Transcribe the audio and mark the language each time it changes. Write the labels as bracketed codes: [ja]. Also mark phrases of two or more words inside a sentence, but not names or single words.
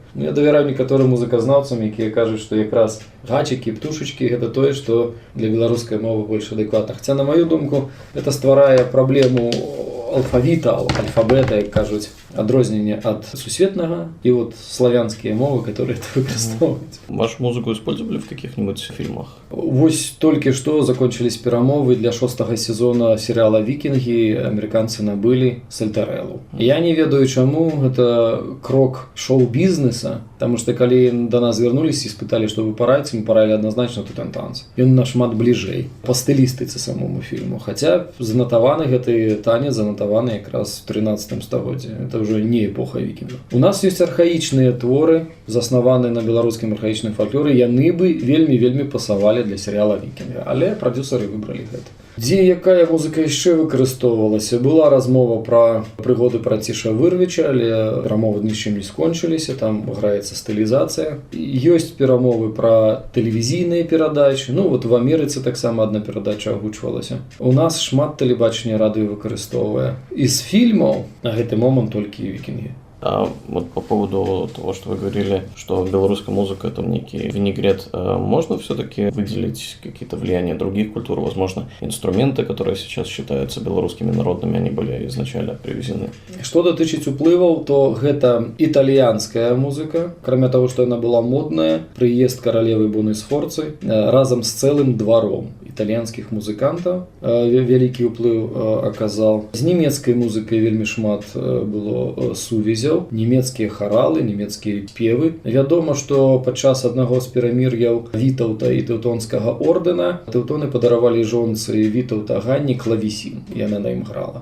[be] Я давяраю некаторым музыказнаўцам, якія кажуць, што якраз гачыкі, птушачкі гэта тое, што для беларускай мовы больш адэкватна. Хаця, на маю думку, это стварае праблему алфавіта, альфабета, як кажуць, адрозненне ад сусветнага і славянскія мовы, [ru] которые это выкарыстоўваюць. Вашу музыку использовали в каких-нибудь фильмах? [be] Вось толькі што закончились перамовы для 6-го сезона сериала «Викинги», американцы набылі Сальтарэлу. Я не ведаю, чаму, гэта крок шоу-бізнеса, [ru] потому что [be] калі до нас вярнулись і спыталі, што вы параіце, мы параілі адназначна «Тутан-танц». Ён нашмат бліжэй па стылістыцы самому фільму. Хаця занатаваны гэты танец, занатаваны якраз в 13 стагоддзі. [ru] Это уже не эпоха викингов. [be] У нас есть архаічныя творы, заснаваныя на беларускім архаічным фальклоры, яны бы вельмі пасавалі для сериала «Викинги», але прадюсеры выбралі гэта. Дзе якая музыка яшчэ выкарыстоўвалася? Была размова пра прыгоды Праціша Вырвіча, але перамовы нічым не скончыліся, там граецца стылізацыя. Ёсць перамовы пра тэлевізійныя перадачы, в Амерыцы таксама адна перадача агучвалася. У нас шмат тэлебачання радыё выкарыстоўвае. Из фильмаў на гэты момант толькі «Викинги». [ru] А вот по поводу того, что вы говорили, что белорусская музыка это некий винегрет, можно все-таки выделить какие-то влияния других культур, возможно, инструменты, которые сейчас считаются белорусскими народными, они были изначально привезены? [be] Что датычыць уплываў, то гэта італьянская музыка, [ru] кроме того, что она была модная, [be] прыезд каралевы Боны Сфорцы разом [ru] с целым двором [be] італьянскіх музыкантаў вялікі ўплыў аказаў. З нямецкай музыкай вельмі шмат было сувязяў. Нямецкія харалы, нямецкія певы. Вядома, што падчас аднаго з перамір'яў Вітаўта і Тэўтонскага ордэна тэўтоны падаравалі жонцы Вітаўта Ганні клавесін, і яна на ім грала.